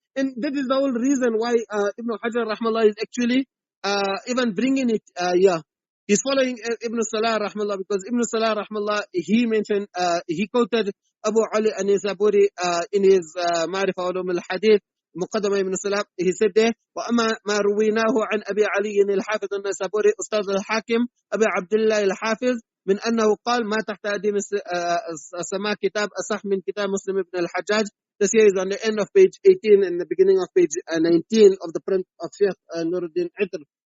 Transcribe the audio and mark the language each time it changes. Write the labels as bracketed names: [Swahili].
[English] And that is the whole reason why Ibn Hajar rahmallah is actually even bringing it here. He's following Ibn Salah rahmallah, because Ibn Salah rahmallah, he mentioned, he quoted Abu Ali an-Nisaburi in his Ma'rifah Ulum al-Ḥadīth, Muqaddama Ibn Salah. He said there, [Arabic] وَأَمَا مَا رُوِينَاهُ عَنْ أَبِي عَلِيٍّ الْحَافِظِ النَّسَابُورِ أُسْتَاذ الْحَاكِمِ أبي عبد الله الحافظ من أنه قال ما تحت أديم السماء كتاب أصح من كتاب مسلم ابن الحجاج. [English] This here is on the end of page 18 and the beginning of page 19 of the print of Sheikh Nuruddin Itr.